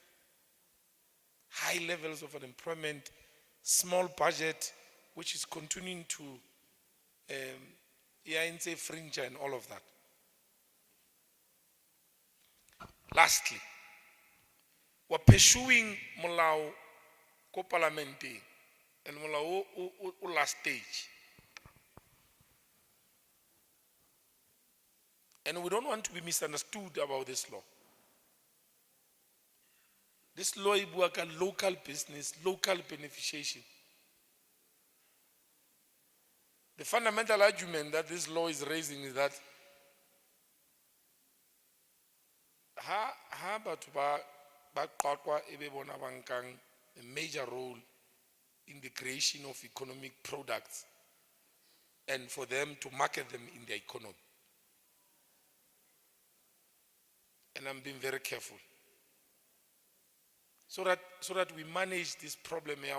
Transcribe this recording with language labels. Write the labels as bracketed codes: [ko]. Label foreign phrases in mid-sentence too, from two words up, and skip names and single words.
[en] High levels of unemployment, small budget, which is continuing to fringe and all of that. Lastly, we're pursuing [st] molao ko parliamenting [en] and [st] molao o [en] last stage. And we don't want to be misunderstood about this law. This law is local business, local beneficiation. The fundamental argument that this law is raising is that [st] ha batho ba Qwaqwa ebe bona ba nkang [en] a major role in the creation of economic products and for them to market them in their economy. And I'm being very careful so that we manage this problem.